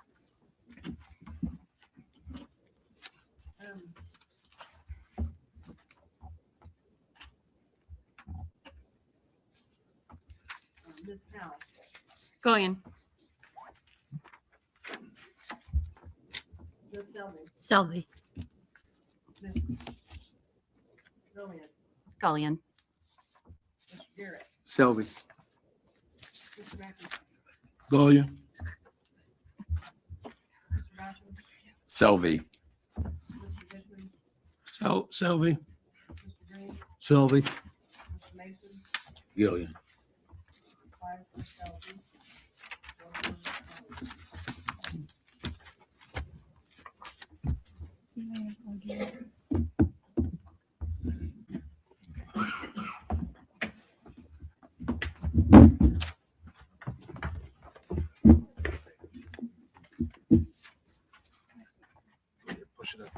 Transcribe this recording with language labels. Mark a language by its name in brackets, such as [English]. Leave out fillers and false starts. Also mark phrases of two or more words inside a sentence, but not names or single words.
[English] Ms. Powell, Gullion. Ms. Selvey, Selvey. Ms. Gullion, Gullion. Mr. Garrett, Selvey. Mr. McIntosh, Gullion. Mr. Basham, Selvey. Mr. Dishman, Selvey. Mr. Green, Selvey. Mr. Mason, Gillian. 5 for Selvey, 4 for Gullion. Push it up.